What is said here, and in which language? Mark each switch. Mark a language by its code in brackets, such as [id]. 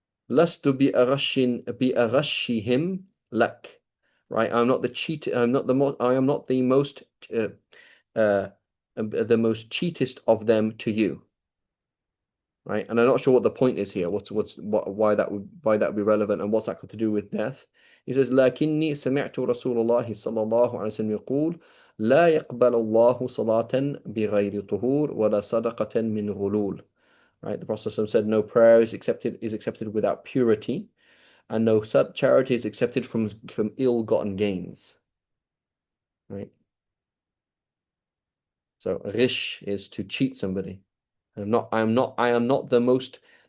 [ar] Lastu bi aghashihim lak. [en] right? I'm not the cheat. I'm not the most. I am not the most. The most cheatest of them to you, right? And I'm not sure what the point is here. Why that would be relevant, and what's that got to do with death? He says, [ar] لكني سمعت رسول الله صلى الله عليه وسلم يقول لا يقبل الله صلاة بغير طهور ولا صدقة من غلول. [en] Right? The Prophet said, no prayer is accepted without purity, and no charity is accepted from ill-gotten gains. Right? So ghish is to cheat somebody. I am not the most.